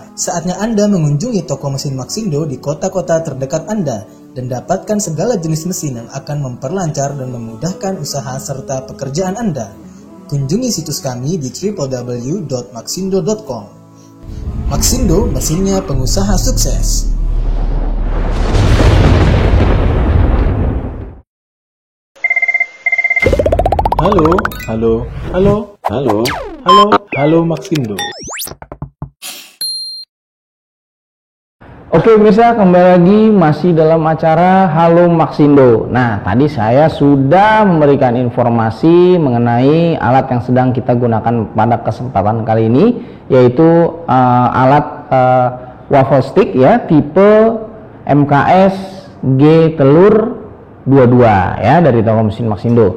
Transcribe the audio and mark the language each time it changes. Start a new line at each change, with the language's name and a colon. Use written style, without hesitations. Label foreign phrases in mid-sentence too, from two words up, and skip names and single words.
Indonesian: Saatnya Anda mengunjungi toko mesin Maxindo di kota-kota terdekat Anda dan dapatkan segala jenis mesin yang akan memperlancar dan memudahkan usaha serta pekerjaan Anda. Kunjungi situs kami di www.maxindo.com. Maxindo, mesinnya pengusaha sukses. Halo, halo, halo, halo, halo, halo Maxindo. Oke pemirsa, kembali lagi masih dalam acara Halo Maxindo. Nah, tadi saya sudah memberikan informasi mengenai alat yang sedang kita gunakan pada kesempatan kali ini, yaitu alat
English: waffle stick
Indonesian: ya, tipe MKS G telur 22 ya, dari toko mesin Maxindo.